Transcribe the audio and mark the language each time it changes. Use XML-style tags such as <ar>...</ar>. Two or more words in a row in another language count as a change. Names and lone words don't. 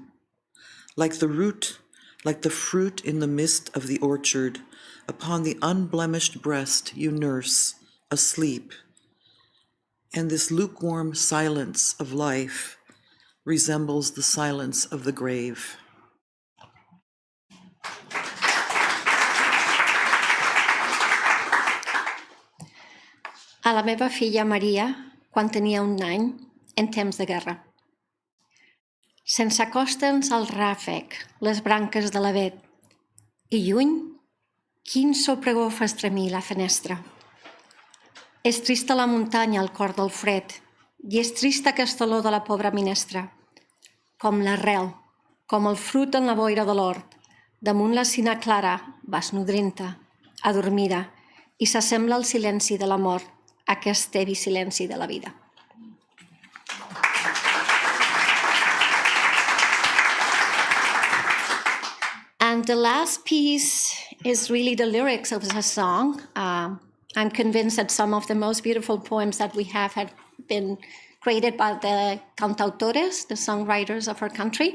<en>Like the root, like the fruit in the mist of the orchard, upon the unblemished breast you nurse, asleep. And this lukewarm silence of life resembles the silence of the grave.</en> <ca>A la meva filla Maria, quan tenia 1 any, en temps de guerra. Se'ns acosten al ràfec les branques de l'avet i lluny, quin sopregó fa estremir la fenestra. És trista la muntanya al cor del fred i és trista aquesta olor de la pobra minestra. Com l'arrel, com el fruit en la boira de l'hort, damunt la cina clara vas nodrint-te, adormida, i s'assembla al silenci de la mort, aquest heavy silenci de la vida.</ca> <en>And the last piece is really the lyrics of the song. I'm convinced that some of the most beautiful poems that we have had been created by the cantautores, the songwriters of our country.</en>